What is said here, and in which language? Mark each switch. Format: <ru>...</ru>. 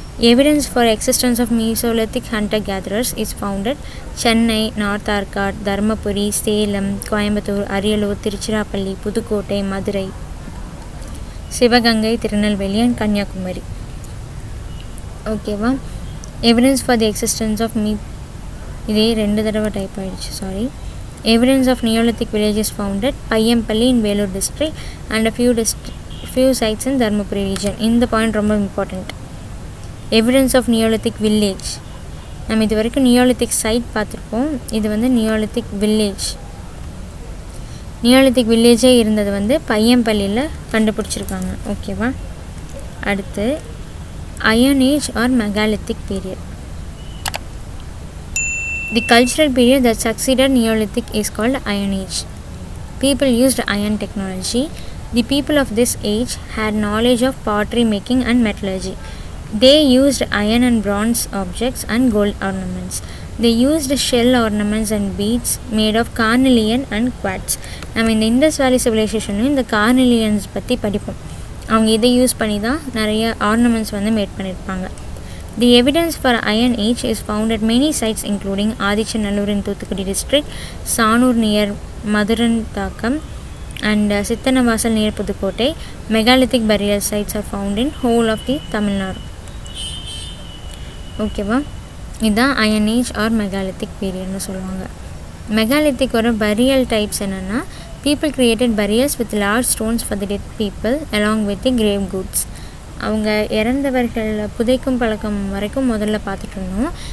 <en>Evidence for existence of mesolithic hunter gatherers is founded Chennai, north Arcot, Dharmapuri, Salem, Coimbatore, Ariyalur, Tiruchirappalli, Pudukkottai, Madurai, Sivaganga, Tirunelveli and Kanyakumari. ஓகேவா. Evidence for the existence of</en> <ta>இதே 2 தடவை type ஆகிடுச்சு, sorry.</ta> <en>Evidence of Neolithic villages found at Payyempalli in Vellore district and a few sites in Dharmapuri region.</en> <ta>இந்த point ரொம்ப important.</ta> <en>Evidence of neolithic village.</en> <ta>நம்ம இது வரைக்கும் Neolithic side பார்த்துருப்போம். இது வந்து நியோலித்திக் வில்லேஜ். நியோலித்திக் வில்லேஜே இருந்தது வந்து பையம்பள்ளியில் கண்டுபிடிச்சிருக்காங்க. ஓகேவா?</ta> <en>அடுத்து iron age or megalithic period. The cultural period that succeeded Neolithic is called Iron Age. People used iron technology. The people of this age had knowledge of pottery making and metallurgy. They used iron and bronze objects and gold ornaments. They used shell ornaments and beads made of carnelian and quartz.</en> <ta>நம்ம இந்த Indies வேலி சிவிலைசேஷன்லையும் இந்த கார்னிலியன்ஸ் பற்றி படிப்போம். அவங்க இதை use பண்ணி தான் நிறைய ஆர்னமெண்ட்ஸ் வந்து மேட் பண்ணியிருப்பாங்க.</ta> <en>The evidence for Iron Age is found at many sites including Adichanallur in Thuthukudi district, Sanur near Maduranthakam and Sittanavasal near Pudukkottai. Megalithic burial sites are found in whole of the Tamil Nadu.</en> <ta>ஓகேவா? இதுதான் iron age R megalithic பீரியட்னு சொல்லுவாங்க. மெகாலித்திக்கோட பரியல் types என்னென்னா,</ta> <en>People created burials with large stones for the dead people along with the grave goods.</en> <ta>அவங்க இறந்தவர்கள் புதைக்கும் பழக்கம் வரைக்கும் முதல்ல பார்த்துட்டு இருந்தோம்.</ta>